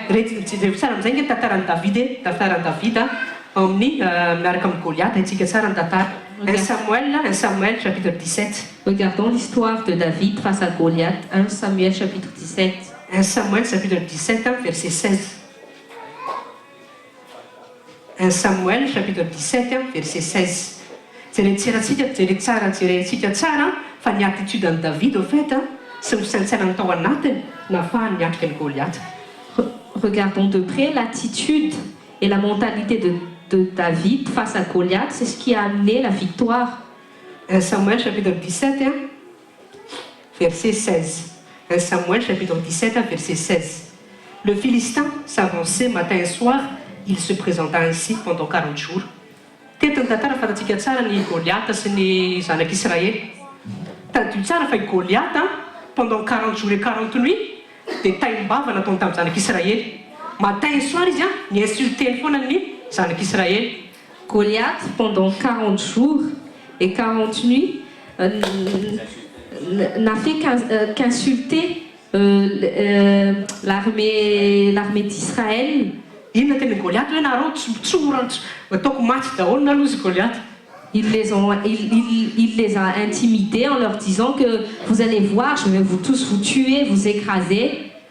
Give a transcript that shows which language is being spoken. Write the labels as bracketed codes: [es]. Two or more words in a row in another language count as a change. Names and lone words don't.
[fr] Un Samuel chapitre 17. Regardons l'histoire de David face à Goliath. 1 Samuel chapitre 17. 1 Samuel chapitre 17 verset 16. 1 Samuel chapitre 17 verset 16. [mg] Jerentsika tsara fa ny [fr] attitude de David au fait [mg] sy ny fisaintsainany tao anatiny nahafahany niatrika ny Goliath. [fr] Regardons de près l'attitude et la mentalité de David face à Goliath, c'est ce qui a amené la victoire. 1 Samuel chapitre 17 verset 16. 1 Samuel chapitre 17 verset 16. Le Philistin s'avançait matin et soir, il se présenta ainsi pendant 40 jours. [mg] Tetiny tantara fatatsika tsara ny Goliath sy ny zanak'Israël. Tadio tsara fa Goliath [fr] pendant 40 jours et 40 nuits [mg] dia taim-bava nataony tamin'ny zanak'Israël. [fr] Matin et soir [mg] izy ny insulteny foana ny zanak'Israël. [fr] Goliath pendant 40 jours et 40 nuits n'a fait qu'insulter l'armée d'Israël. Il les a intimidés en leur disant que vous allez voir, je vais vous tous vous tuer, vous écraser.